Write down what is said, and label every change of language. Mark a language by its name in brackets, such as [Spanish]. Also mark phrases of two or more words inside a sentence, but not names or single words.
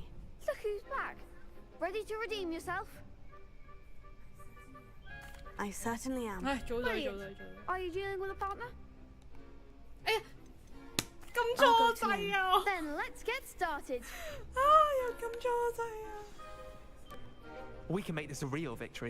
[English] Look who's back. Ready to redeem yourself? I certainly am. Brilliant. Are you dealing with a partner? [Cantonese] 撳錯掣啊 [English] Then let's get started. [Cantonese] 又撳錯掣啊 [English] We can make this a real victory.